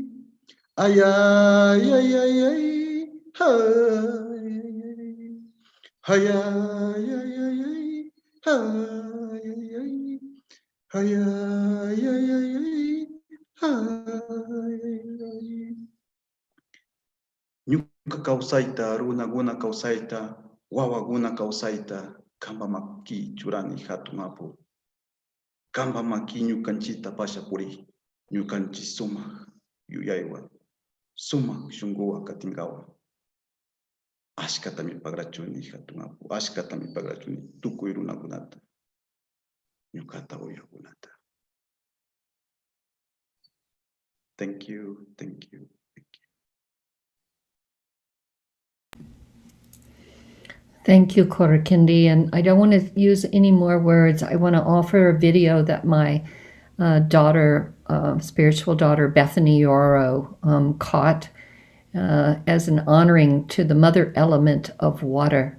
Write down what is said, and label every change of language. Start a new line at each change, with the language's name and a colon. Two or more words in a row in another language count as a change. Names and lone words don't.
Quechua: Ay ay ay ay ay hay hay ay ay ay ay hay ay ay ay ay hay. Nyuka kausaita, runa guna kausaita, wawa guna kausaita, kamba maki churani hatumapu. Kamba maki nyukanchita pasha puri, nyukanchi suma yuyaywa, suma shunguwa katingawa. Ashkata mi pagrachuni hatumapu, ashkata mi pagrachuni, tukuy runa gunata, nyukata uya gunata.
English: Thank you, thank you. Thank you, Kurikindi. And I don't want to use any more words. I want to offer a video that my daughter, spiritual daughter, Bethany Yoro, caught as an honoring to the mother element of water.